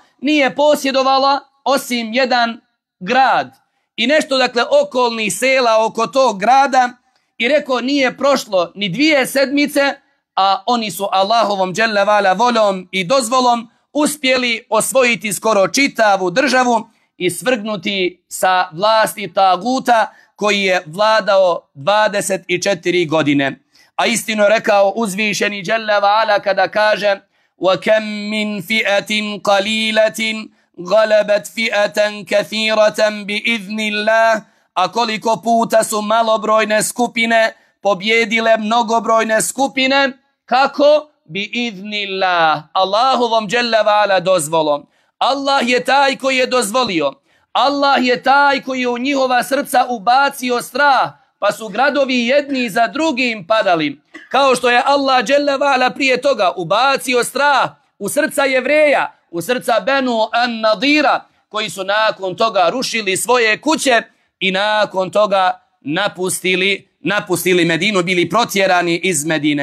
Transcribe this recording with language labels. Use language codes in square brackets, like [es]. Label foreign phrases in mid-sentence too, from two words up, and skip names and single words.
[bs] nije posjedovala osim jedan grad i nešto dakle okolnih sela oko tog grada, i rekao nije prošlo ni 2 sedmice, a oni su Allahovom [ar] جل وعلا [bs] voljom i dozvolom uspjeli osvojiti skoro čitavu državu i svrgnuti sa vlasti taguta koji je vladao 24 godine. A istinu rekao uzvišeni [ar] جل وعلا [bs] kada kaže: [ar] وَكَمْ مِنْ فِئَةٍ قَلِيلَةٍ غَلَبَتْ فِئَةً كَثِيرَةً بِإِذْنِ اللَّهِ. [bs] A koliko puta su malobrojne skupine pobjedile mnogobrojne skupine, kako? Bi-idhnillah, Allahovom [ar] جل وعلا [bs] dozvolom. Allah je taj koji je dozvolio. Allah je taj koji je u njihova srca ubacio strah, pa su gradovi jedni za drugim padali. Kao što je Allah [ar] جل وعلا [bs] prije toga ubacio strah u srca Jevreja, u srca Benu an-Nadira, koji su nakon toga rušili svoje kuće i nakon toga napustili Medinu, bili protjerani iz Medine.